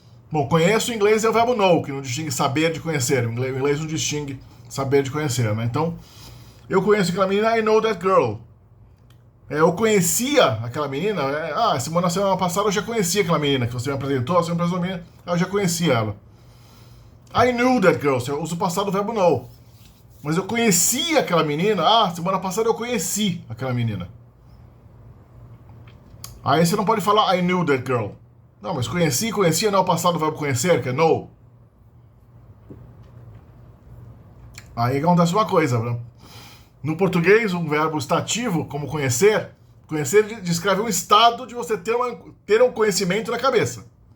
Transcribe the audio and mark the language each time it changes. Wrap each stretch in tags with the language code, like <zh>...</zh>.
<pt>Bom, conheço em inglês é o verbo know, que não distingue saber de conhecer. O inglês não distingue saber de conhecer, né? Então, eu conheço aquela menina,</pt> <en>I know that girl.</en> <pt>Eu conhecia aquela menina, semana passada eu já conhecia aquela menina que você me apresentou, eu já conhecia ela.</pt> <en>I knew that girl,</en> <pt>eu uso o passado do verbo know. Mas eu conhecia aquela menina, semana passada eu conheci aquela menina. Aí você não pode falar</pt> <en>I knew that girl.</en> <pt>Não, mas conhecia não é o passado do verbo conhecer, que é know. Aí acontece uma coisa, né? No português, um verbo estativo, como conhecer descreve um estado de você ter um conhecimento na cabeça.</pt>